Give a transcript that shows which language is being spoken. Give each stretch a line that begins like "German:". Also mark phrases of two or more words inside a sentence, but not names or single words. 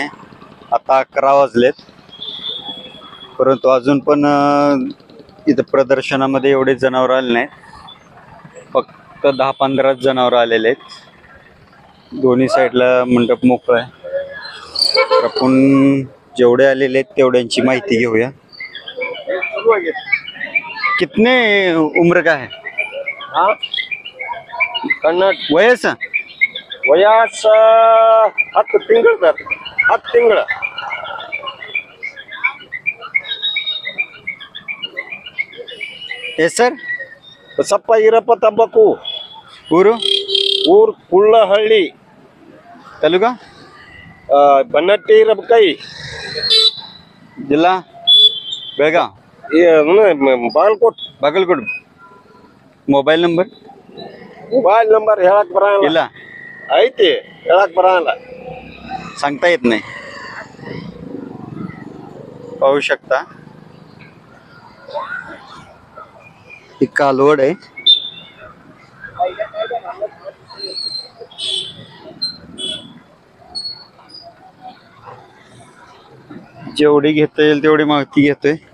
Marathi: आता 11 वाजलेत परंतु अजून पण इथं प्रदर्शनामध्ये एवढे जनावर आले नाहीत. फक्त 10-15 जनावर आलेले आहेत. दोन्ही साईडला मंडप मोकळा आहे. तर आपण जेवढे आलेले आहेत तेवढ्यांची माहिती घेऊया.
Hindi: कितने उम्र का है? हाँ कन्नड़
Marathi: वयस
Kannada: वयास 10 ತಿಂಗಳು ಸರ್ 10 ತಿಂಗಳು ಹೆಸರು ಬಸಪ್ಪ ಈರಪ್ಪ ತಂಬಾಕು ಊರು ಊರ್ ಕುಳ್ಳಹಳ್ಳಿ
Marathi: तालुका
Kannada: ಬನ್ನಟ್ಟಿ ರಬಕೈ
Marathi: जिल्हा बेळगाव
Kannada: ಬಾಗಲಕೋಟ್
Marathi: बागलकोट.
English: mobile number mobile number
Kannada: ಹೇಳಕ್ ಬರಲ್ಲ ಇಲ್ಲ ಐತಿ ಹೇಳಕ್ ಬರಲ್ಲ
Marathi: सांगता येत नाही. पाहू शकता ही कालवड आहे. जेवढी घेता येईल तेवढी माहिती घेतोय.